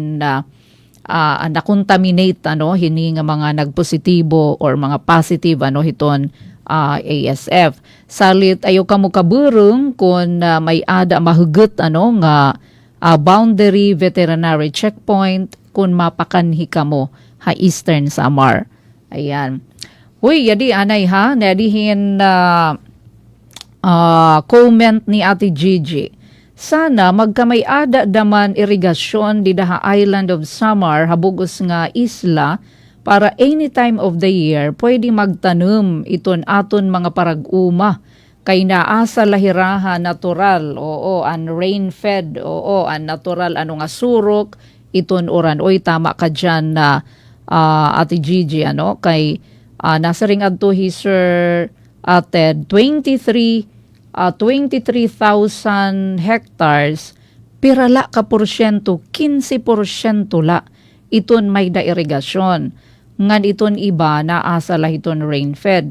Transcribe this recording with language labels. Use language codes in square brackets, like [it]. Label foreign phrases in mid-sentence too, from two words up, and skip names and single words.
[war] na-contaminate hini nga mga nagpositibo or mga positive hiton ASF salit ayo kamo kaburong kung may ada mahugot nga boundary veterinary checkpoint kung mapakanhi kamo Eastern Samar. Ayan. Uy, yadi anay nadihin comment ni Ate Gigi. Sana magkamay ada daman irigasyon di daha Island of Samar habugos nga isla para [en] any time of the year [war] pwede magtanom iton aton mga parag-uma kay naasa lahiraha natural an rain-fed an natural nga surok iton oran. Oy, tama ka dyan na Ate Gigi kay nasa ring adto Sir Ted 23,000 hectares pirala ka porsyento 15% la iton may da irigasyon ngan iton iba naasa la iton [en] rain fed.